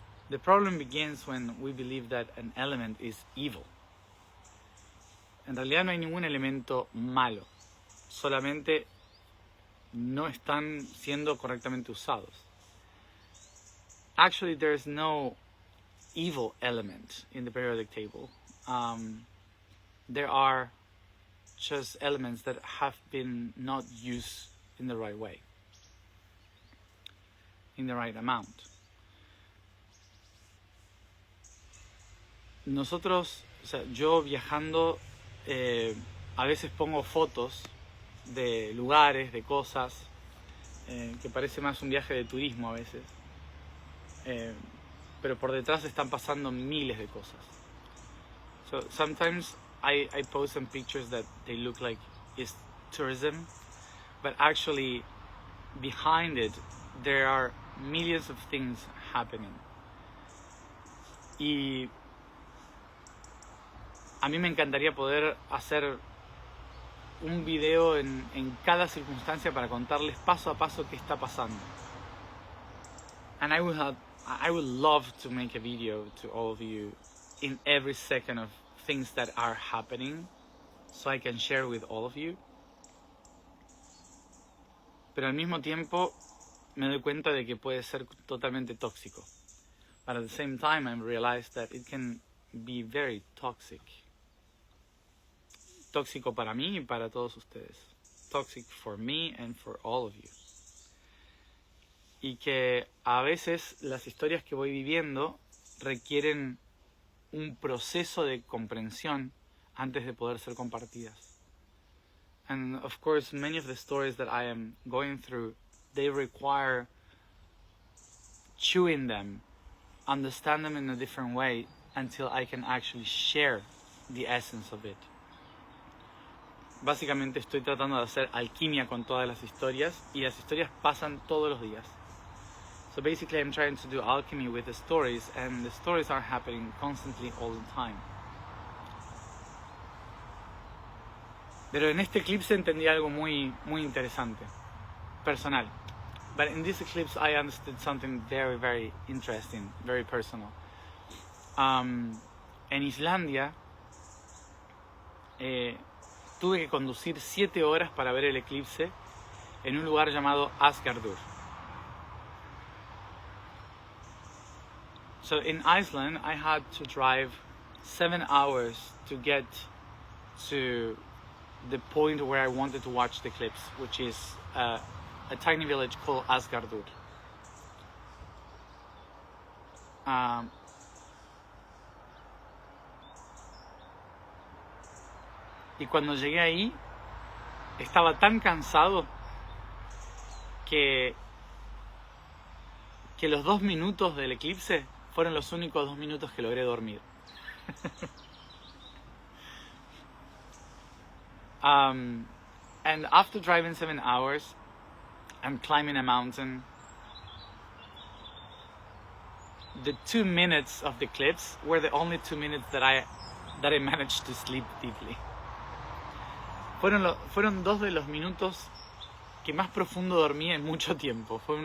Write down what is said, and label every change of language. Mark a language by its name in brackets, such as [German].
[English] The problem begins when we believe that an element is evil. [Spanish] En realidad no hay ningún elemento malo, solamente no están siendo correctamente usados. [English] Actually, there is no evil element in the periodic table. There are just elements that have been not used in the right way, in the right amount. [Spanish] Nosotros, o sea, yo viajando, a veces pongo fotos de lugares, de cosas, que parece más un viaje de turismo a veces, pero por detrás están pasando miles de cosas. [English] So sometimes I post some pictures that they look like it's tourism, but actually behind it there are millions of things happening. [Spanish] Y a mí me encantaría poder hacer un video en cada circunstancia para contarles paso a paso qué está pasando. [English] And I would love to make a video to all of you in every second of things that are happening, so I can share with all of you. [Spanish] Pero al mismo tiempo me doy cuenta de que puede ser totalmente tóxico. [English] But at the same time I realized that it can be very toxic. [Spanish] Tóxico para mí y para todos ustedes. [English] Toxic for me and for all of you. [Spanish] Y que a veces las historias que voy viviendo requieren un proceso de comprensión antes de poder ser compartidas. [English] And of course, many of the stories that I am going through, they require chewing them, understand them in a different way until I can actually share the essence of it. [Spanish] Básicamente estoy tratando de hacer alquimia con todas las historias y las historias pasan todos los días. [English] So basically I'm trying to do alchemy with the stories, and the stories are happening constantly all the time. [Spanish] Pero en este eclipse entendí algo muy interesante, personal. [English] But in this eclipse I understood something very, very interesting, very personal. [Spanish] En Islandia tuve que conducir 7 horas para ver el eclipse en un lugar llamado Asgardur. [English] So in Iceland, I had to drive 7 hours to get to the point where I wanted to watch the eclipse, which is a tiny village called Asgardur. [Spanish] Y cuando llegué ahí, estaba tan cansado que los 2 minutos del eclipse fueron los únicos 2 minutos que logré dormir. [English] And after driving 7 hours and climbing a mountain, the 2 minutes of the eclipse were the only 2 minutes that I managed to sleep deeply. [Spanish] Fueron 2 de los minutos que más profundo dormí en mucho tiempo.